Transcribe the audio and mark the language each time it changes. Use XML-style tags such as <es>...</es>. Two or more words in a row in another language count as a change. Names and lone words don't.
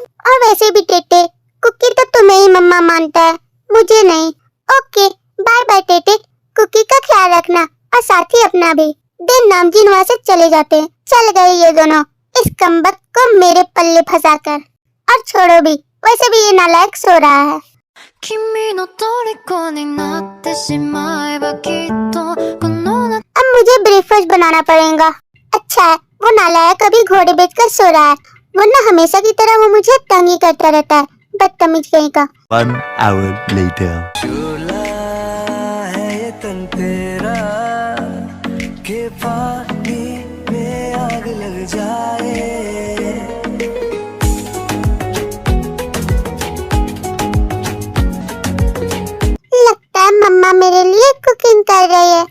<hi>और वैसे भी टेटे, कुकी तो तुम्हें ही मम्मा मानता है, मुझे नहीं। ओके,</hi> <en>bye bye</en> <hi>टेटे, कुकी का ख्याल रखना और साथ ही अपना भी। दिन नामजीन वहाँ से चले जाते हैं। चल गए ये दोनों, इस कमबख्त को मेरे पल्ले फंसाकर। और छोड़ो भी, वैसे भी ये नालायक सो रहा है।</hi> <ja>君の虜になってしまえばきっとこの夏</ja> <hi>अब मुझे ब्रेकफास्ट बनाना पड़ेगा। अच्छा है, वो नालायक अभी घोड़े बेचकर सो रहा है, वरना हमेशा की तरह वो मुझे तंग ही करता रहता है, बदतमीज कहीं का।</hi> <en>1 hour later.</en> <hi>झूला है ये तन तेरा के पानी में आग लग जाए। लगता है मम्मा मेरे लिए कुकिंग कर रही है।</hi>